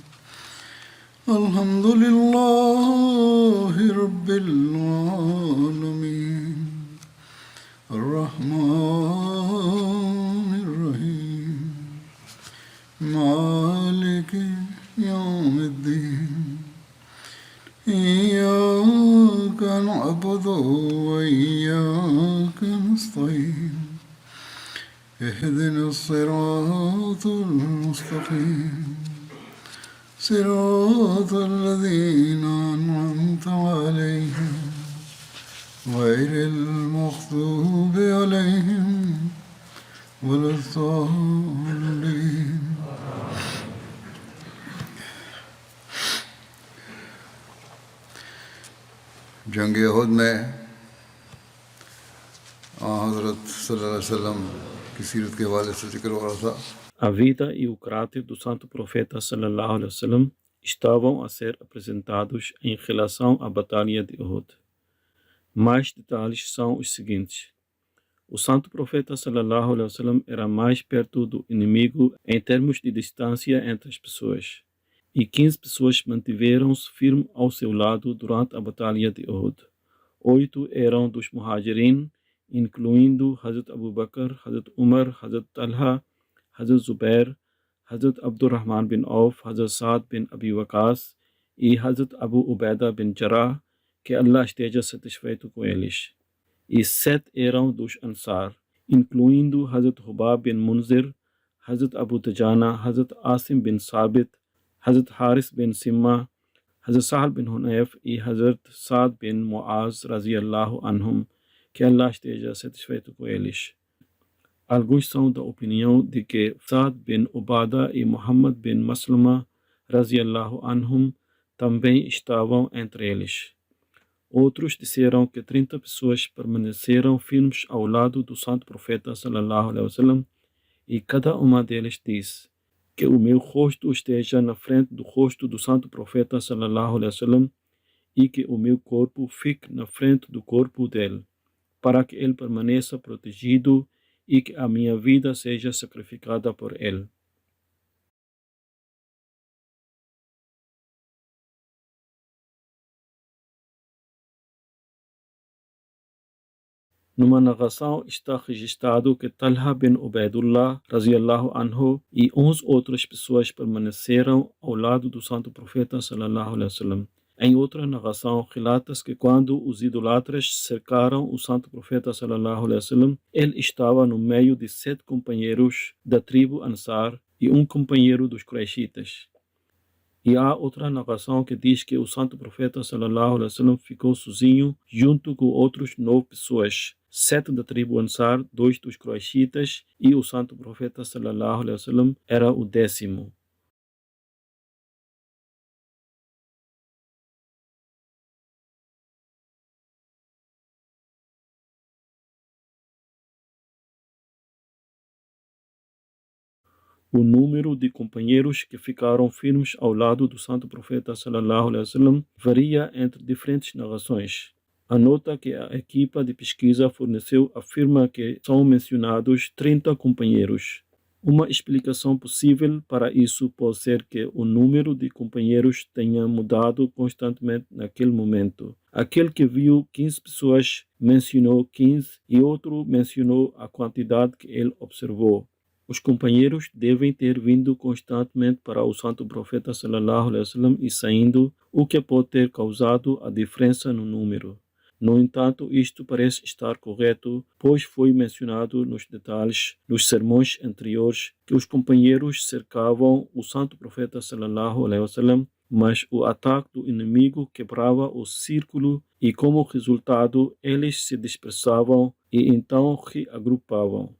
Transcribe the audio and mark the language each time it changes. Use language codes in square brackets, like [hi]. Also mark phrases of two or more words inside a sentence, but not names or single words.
[ar] الحمد لله رب العالمين الرحمن الرحيم مالك يوم الدين إياك نعبد وإياك نستعين اهدنا الصراط المستقيم صراط الذين أنعمت عليهم غير المغضوب عليهم ولا الضالين [ur] جنگ احد میں حضرت [ar] صلى الله عليه وسلم [ur] کی سیرت کے حوالے سے ذکر ہو رہا تھا. [pt] A vida e o caráter do santo profeta [ar] صلى الله عليه وسلم [pt] estavam a ser apresentados em relação à batalha de Uhud. Mais detalhes são os seguintes. O santo profeta [ar] صلى الله عليه وسلم [pt] era mais perto do inimigo em termos de distância entre as pessoas. E 15 pessoas mantiveram-se firmes ao seu lado durante a batalha de Uhud. 8 eram dos Muhajirin, incluindo Hazrat Abu Bakr, Hazrat Umar, Hazrat Talha, Hazrat Zubair, Hazrat Abdurrahman bin Auf, Hazrat Saad bin Abi Waqas e Hazrat Abu Ubaidah bin Jarrah, que Allah esteja satisfeito com eles. E 7 eram dos Ansar, incluindo Hazrat Hubab bin Munzir, Hazrat Abu Tajana, Hazrat Asim bin Sabit, Hazrat Haris bin Simma, Hazrat Sahal bin Hunayf e Hazrat Saad bin Muaz [ar] رضي الله عنهم, [pt] que Allah esteja satisfeito com eles. Alguns são da opinião de que Saad bin Ubadah e Muhammad bin Maslama [ar] رضي الله عنهم [pt] também estavam entre eles. Outros disseram que 30 pessoas permaneceram firmes ao lado do santo profeta [ar] صلى الله عليه وسلم [pt] e cada uma deles disse: que o meu rosto esteja na frente do rosto do santo profeta [ar] صلى الله عليه وسلم [pt] e que o meu corpo fique na frente do corpo dele, para que ele permaneça protegido e que a minha vida seja sacrificada por ele. Numa narração está registrado que Talha bin Ubaidullah [ar] رضي الله عنه [pt] e 11 outras pessoas permaneceram ao lado do santo profeta [ar] صلى الله عليه وسلم. [pt] Em outra narração relata-se que quando os idolatras cercaram o santo profeta [ar] صلى الله عليه وسلم, [pt] ele estava no meio de 7 companheiros da tribo Ansar e um companheiro dos Quraishitas. E há outra narração que diz que o santo profeta [ar] صلى الله عليه وسلم [pt] ficou sozinho junto com outros 9 pessoas, 7 da tribo Ansar, 2 dos Quraishitas e o santo profeta [ar] صلى الله عليه وسلم [pt] era o 10º. O número de companheiros que ficaram firmes ao lado do santo profeta [ar] صلى الله عليه وسلم [pt] varia entre diferentes narrações. A nota que a equipa de pesquisa forneceu afirma que são mencionados 30 companheiros. Uma explicação possível para isso pode ser que o número de companheiros tenha mudado constantemente naquele momento. Aquele que viu 15 pessoas mencionou 15 e outro mencionou a quantidade que ele observou. Os companheiros devem ter vindo constantemente para o santo profeta [ar] صلى الله عليه وسلم [pt] e saindo, o que pode ter causado a diferença no número. No entanto, isto parece estar correto, pois foi mencionado nos detalhes dos sermões anteriores que os companheiros cercavam o santo profeta [ar] صلى الله عليه وسلم, [pt] mas o ataque do inimigo quebrava o círculo e, como resultado, eles se dispersavam e então reagrupavam.